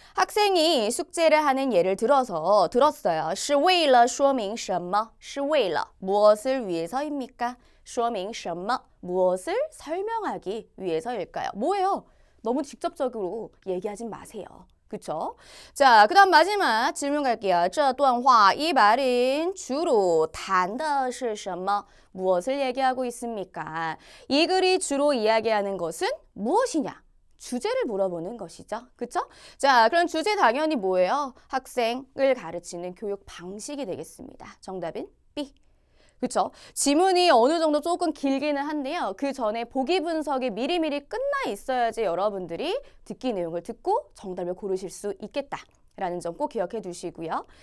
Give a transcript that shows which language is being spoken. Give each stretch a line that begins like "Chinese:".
Korean: 학생이 숙제를 하는 예를 들었어요.
Chinese: 是为了说明什么? 是为了
Korean: 무엇을 위해서입니까?
Chinese: 说明什么
Korean: 무엇을 설명하기 위해서일까요? 뭐예요? 너무 직접적으로 얘기하지 마세요. 그쵸? 자, 그 다음 마지막 질문 갈게요.
Chinese: 这段话
Korean: 이 말은 주로
Chinese: 谈的是什么?
Korean: 무엇을 얘기하고 있습니까? 이 글이 주로 이야기하는 것은 무엇이냐? 주제를 물어보는 것이죠. 그쵸? 자, 그럼 주제 당연히 뭐예요? 학생을 가르치는 교육 방식이 되겠습니다. 정답은 B. 그쵸? 지문이 어느 정도 조금 길기는 한데요. 그 전에 보기 분석이 미리미리 끝나 있어야지 여러분들이 듣기 내용을 듣고 정답을 고르실 수 있겠다라는 점 꼭 기억해 두시고요.